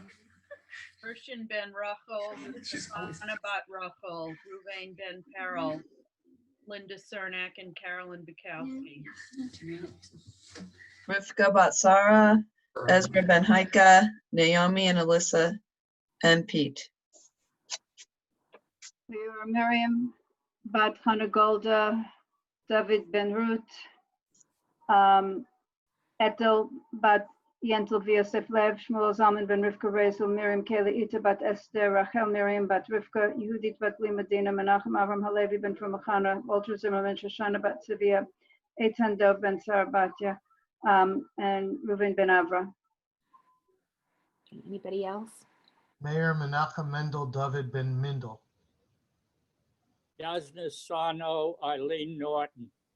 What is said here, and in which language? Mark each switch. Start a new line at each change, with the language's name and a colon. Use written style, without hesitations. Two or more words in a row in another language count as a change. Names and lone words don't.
English: Christian ben Rachel, Anna bat Rachel, Ruvain ben Peril, Linda Cernak, and Carolyn Bukowski. Rivka bat Sarah, Ezra ben Haika, Naomi and Alyssa, and Pete. We were Miriam bat Hannah Golda, David ben Ruth, Ethel bat Yentel Yosef Lev, Shmuel Zalman ben Rivka Rezel, Miriam Kayla Ita bat Esther, Rachel Miriam bat Rivka, Yehudit bat Lima Dina, Menachem Avram Halevi ben Frumachana, Walter Zimmerman, Shoshana bat Tzivia, Eitan Dov ben Sarabatya, and Reuven ben Avra. Anybody else? Mayor Menachem Mendel David ben Mindel. Yasna Sano, Eileen Norton.